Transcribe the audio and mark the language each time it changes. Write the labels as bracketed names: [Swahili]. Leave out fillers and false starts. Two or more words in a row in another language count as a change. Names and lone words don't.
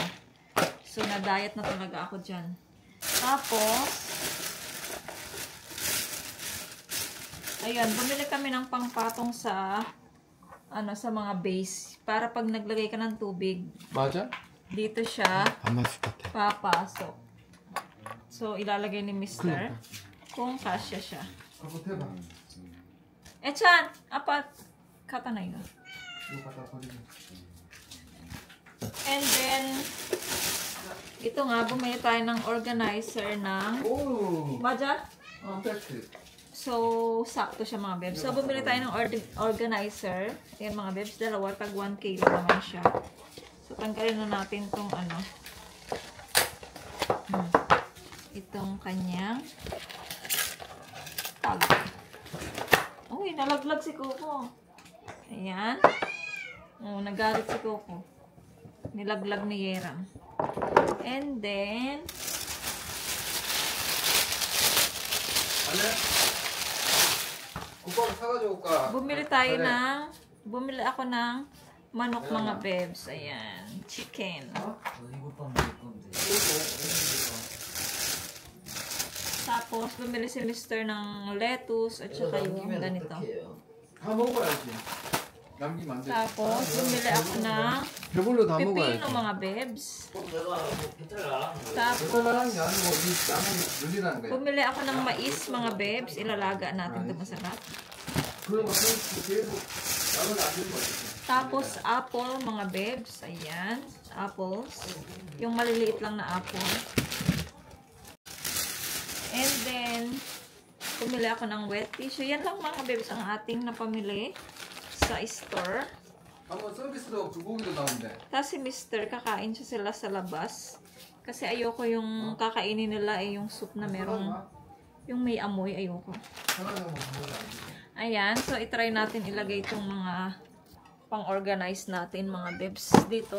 [Filipino] So, na-diet na talaga ako dyan. Tapos, ayan, bumili kami ng pangpatong sa sa mga base. Para pag naglagay ka ng tubig, [Korean] 맞아? [Filipino] dito siya [Korean] 안 맞을 것 같아. [Filipino] papasok. So, ilalagay ni Mr. kung kasya siya. [Korean] 그거 대봐. [Filipino] Echan! Apat! Kata na yun. [Korean] 이거 갖다 버리자. [English] And then, [Filipino] ito nga, bumili tayo ng organizer ng [Korean] 오! Maja. 팩트. [Filipino] So, sakto siya mga bebs. So, bumili tayo ng organizer. Yan mga bebs, dalawa, tag 1 kilo naman siya. So, tanggalin na natin itong itong kanyang tag. Uy, nalaglag si Coco. Ayan. Oh, nagalit si Coco. Nilaglag ni Yerang. [English] And then, [Korean] 국밥 사가지고 올까? [Filipino] bumili ako ng manok mga bebs. Ayan. Chicken. Tapos, bumili si Mr. ng lettuce at saka yung ganito. [Korean] 다 먹어야지. 남기면 안 돼. [Filipino] Tapos, bumili ako ng [Korean] 배불러 다 먹어야지. [Filipino] pipino mga bebs. [Korean] 그거라는 [Filipino] Tapos, [Korean] 게 아니고 이 땀을 늘리라는 거야. [Filipino] bumili ako ng mais mga bebs. Ilalaga natin ito masarap. [Korean] 그런 거 계속 땀을 안 들고 있어. [Filipino] Tapos, apple mga bebs. Ayan. Apples. Yung maliliit lang na apple. [English] And then, [Filipino] pumili ako ng [English] wet tissue. [Filipino] Yan lang mga bebs ang ating napamili sa store. [Korean] 한번 서비스로 불고기도 나온대. [Filipino] Tapos si Mr. kakain siya sila sa labas. Kasi ayoko yung kakainin nila yung soup na merong yung may amoy. Ayoko. Ayan. So, itry natin ilagay itong mga pang-organize natin mga bebs dito.